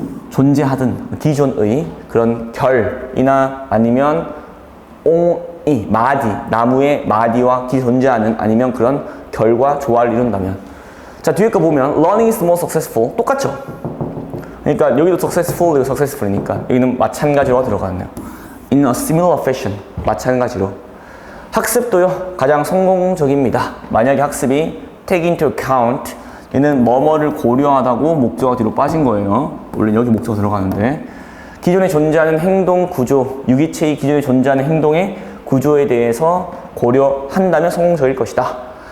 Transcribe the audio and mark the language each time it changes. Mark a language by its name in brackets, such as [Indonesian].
[Korean] 존재하던 기존의 그런 결이나 아니면 옹이, 마디, 나무의 마디와 존재하는 아니면 그런 결과 조화를 이룬다면. 자, 뒤에 거 보면 [English] learning is the most successful, [Korean] 똑같죠? 그러니까 여기도 successful, 여기도 successful이니까 여기는 마찬가지로 들어가네요. [English] In a similar fashion, [Korean] 마찬가지로. 학습도요, 가장 성공적입니다. 만약에 학습이 [English] take into account, [Korean] 얘는 뭐뭐를 고려하다고 목적어 뒤로 빠진 거예요. 원래 여기 목적어 들어가는데 기존에 존재하는 행동 구조, 유기체의 기존에 존재하는 행동의 구조에 대해서 고려한다면 성공적일 것이다.